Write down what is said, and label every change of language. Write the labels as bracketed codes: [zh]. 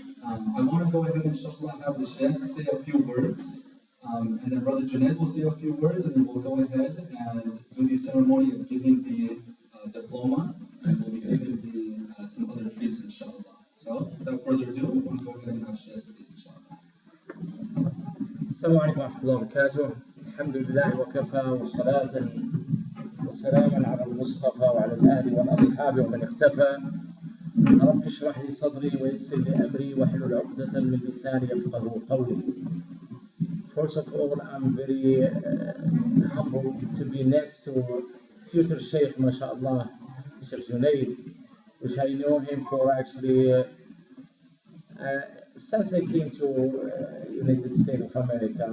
[en] I want to go ahead, inshallah, have the Shaykh say a few words. And then Brother Junaid will say a few words, and then we'll go ahead and do the ceremony of giving the diploma, and we'll be giving some other treats, inshallah. So, without without further ado, I'm going to go ahead and have Sheikh speak, inshallah. [ar] السلام عليكم ورحمة الله وبركاته. الحمد لله وكفى وصلاة وسلاما على المصطفى وعلى الآل والأصحاب ومن اختفى. رب اشرح لي صدري ويسر لي أمري واحلل عقدة من لساني يفقهوا قولي. [en] First of all, I'm very humble to be next to future Sheikh, mashallah, Sheikh Junaid, which I know him for actually since I came to United States of America.